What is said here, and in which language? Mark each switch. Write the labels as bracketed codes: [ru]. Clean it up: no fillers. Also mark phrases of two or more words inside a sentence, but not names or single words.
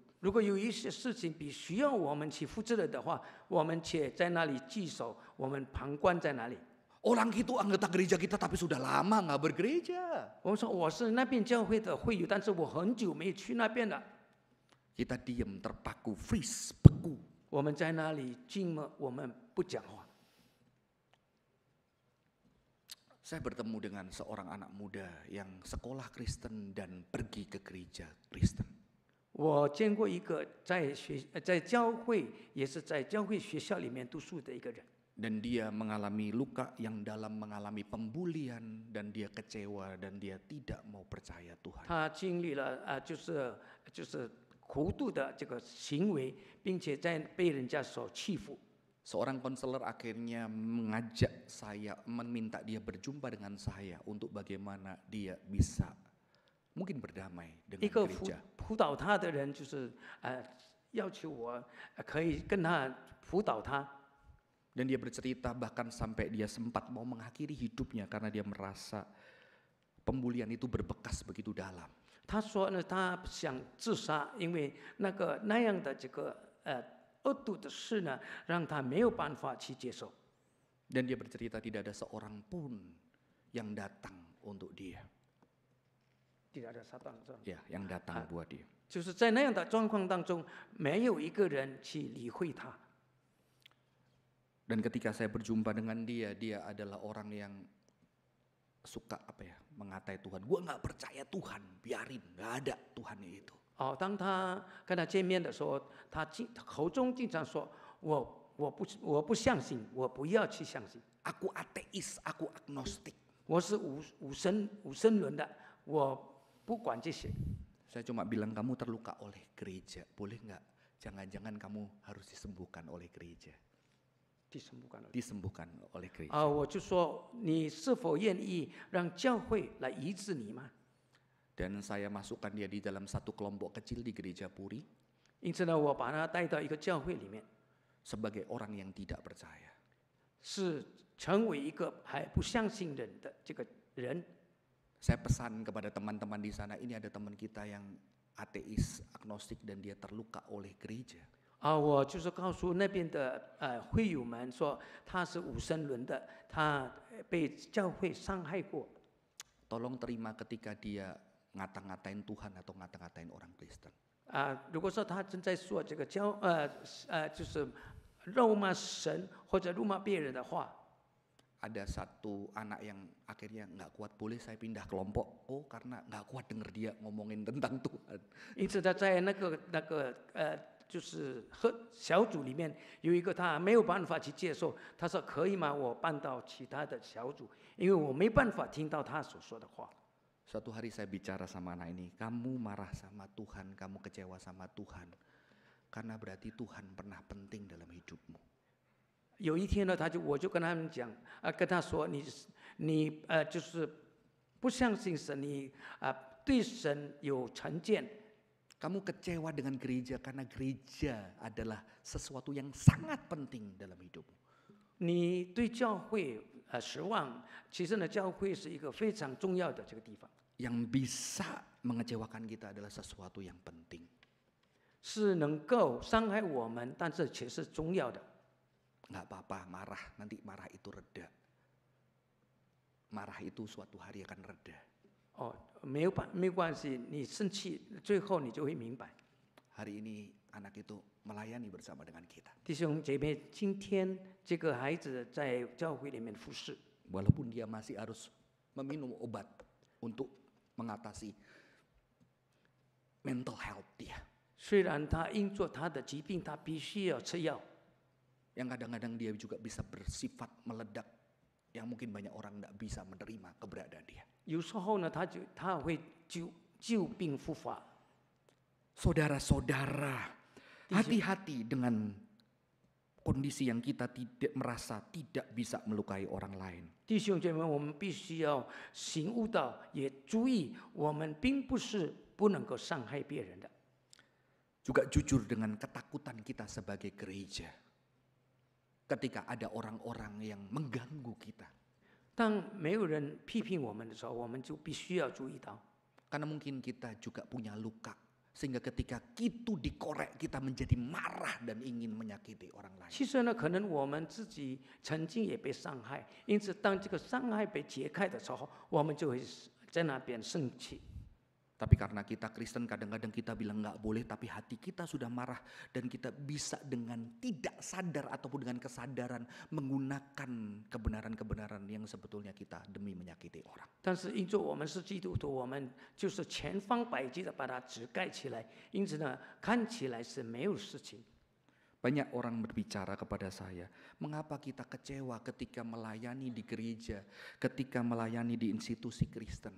[zh] 如果有一些事情必须要我们去负责任的话，我们且在那里聚首，我们旁观在那里。 [id] Orang itu anggota gereja kita tapi sudah lama nggak bergereja. [zh] 我们说我是那边教会的会友，但是我很久没去那边了。 [id] Kita diem, terpaku, freeze, beku. [zh] 我们在那里静默，我们不讲话。 [id] Saya bertemu dengan seorang anak muda yang sekolah Kristen dan pergi ke gereja Kristen. [zh] 我见过一个在教会，也是在教会学校里面读书的一个人。 [id] Dan dia mengalami luka yang dalam, mengalami pembulian, dan dia kecewa dan dia tidak mau percaya Tuhan. [zh] 他经历了就是糊涂的这个行为，并且在被人家所欺负。 [id] Seorang konselor akhirnya mengajak saya, meminta dia berjumpa dengan saya untuk bagaimana dia bisa mungkin berdamai [zh] 一 [id] dengan [zh] 个 [id] gereja. [zh] 辅导他的人就是要求我可以跟他辅导他。 [id] Dan dia bercerita bahkan sampai dia sempat mau mengakhiri hidupnya karena dia merasa pembulian itu berbekas begitu dalam. [zh] 他说呢，他想自杀，因为那样的这个恶毒的事呢，让他没有办法去接受。 [id] Dan dia bercerita tidak ada seorang pun yang datang untuk dia. tidak ada satu orang. Ya, yang datang buat dia. [zh] 就是在那样的状况当中，没有一个人去理会他。 [id] Dan ketika saya berjumpa dengan dia, dia adalah orang yang suka mengatai Tuhan. Gua nggak percaya Tuhan, biarin, nggak ada Tuhan itu. [zh] 当他跟他见面的时候，他口中经常说：“我不相信，我不要去相信。 [id] Aku ateis, aku agnostik. [zh] 我是无神论的，我不管这些。” [id] Saya cuma bilang kamu terluka oleh gereja, boleh nggak? Jangan-jangan kamu harus disembuhkan oleh gereja. Disembuhkan oleh gereja. [zh] 我就说你是否愿意让教会来医治你吗？ [id] Dan saya masukkan dia di dalam satu kelompok kecil di gereja Puri. [zh] 因此呢，我把他带到一个教会里面， [id] Sebagai orang yang tidak percaya. [zh] 是成为一个还不相信人的这个人。 [id] Saya pesan kepada teman-teman di sana, ini ada teman kita yang ateis, agnostik dan dia terluka oleh gereja. [zh] 我就是告诉那边的会友们说，他是无神论的，他被教会伤害过。 [id] Tolong terima ketika dia ngata-ngatain Tuhan atau ngata-ngatain orang Kristen. [zh] 如果说他正在说这个就是辱骂神或者辱骂别人的话， [id] Ada satu anak yang akhirnya nggak kuat, boleh saya pindah kelompok? Oh, karena nggak kuat denger dia ngomongin tentang Tuhan. [zh] 因此他在那个就是小组里面有一个他没有办法去接受，他说可以吗？我搬到其他的小组，因为我没办法听到他所说的话。 [id] Suatu hari saya bicara sama anak ini, kamu marah sama Tuhan, kamu kecewa sama Tuhan, karena berarti Tuhan pernah penting dalam hidupmu. [zh] 有一天呢，我就跟他们讲，跟他说，你就是不相信神，你对神有成见。 [id] Kamu kecewa dengan gereja karena gereja adalah sesuatu yang sangat penting dalam hidupmu. [zh] 你对教会失望，其实呢，教会是一个非常重要的这个地方。 [id] Yang bisa mengecewakan kita adalah sesuatu yang penting. [zh] 是能够伤害我们，但是却是重要的。 [id] Nggak apa-apa, marah, nanti marah itu reda. Marah itu suatu hari akan reda. [zh] 哦，没有关系，你生气，最后你就会明白。 [id] Hari ini anak itu melayani bersama dengan kita. [zh] 弟兄姐妹，今天这个孩子在教会里面服侍， [id] Walaupun dia masih harus meminum obat untuk mengatasi [en] mental health [id] dia. [zh] 虽然他因着他的疾病，他必须要吃药， [id] Yang kadang-kadang dia juga bisa bersifat meledak. Yang mungkin banyak orang tidak bisa menerima keberadaan dia. [zh] 有时候呢，他会旧病复发。 [id] Saudara-saudara, hati-hati dengan kondisi yang kita tidak merasa tidak bisa melukai orang lain. [zh] 弟兄姐妹，我们必须要醒悟到，也注意，我们并不是不能够伤害别人的。 [id] Juga jujur dengan ketakutan kita sebagai gereja. Ketika ada orang-orang yang mengganggu kita. [zh] 当没有人批评我们的时候，我们就必须要注意到， [id] Karena mungkin kita juga punya luka. Sehingga ketika itu dikorek, kita menjadi marah dan ingin menyakiti orang lain. [zh] 其实呢，可能我们自己曾经也被伤害，因此当这个伤害被解开的时候，我们就会在那边生气。 [id] Tapi karena kita Kristen kadang-kadang kita bilang nggak boleh, tapi hati kita sudah marah dan kita bisa dengan tidak sadar ataupun dengan kesadaran menggunakan kebenaran-kebenaran yang sebetulnya kita demi menyakiti orang. [zh] 但是因着我们是基督徒，我们就是全方百计的把它遮盖起来，因此呢，看起来是没有事情。 [id] Banyak orang berbicara kepada saya, mengapa kita kecewa ketika melayani di gereja, ketika melayani di institusi Kristen.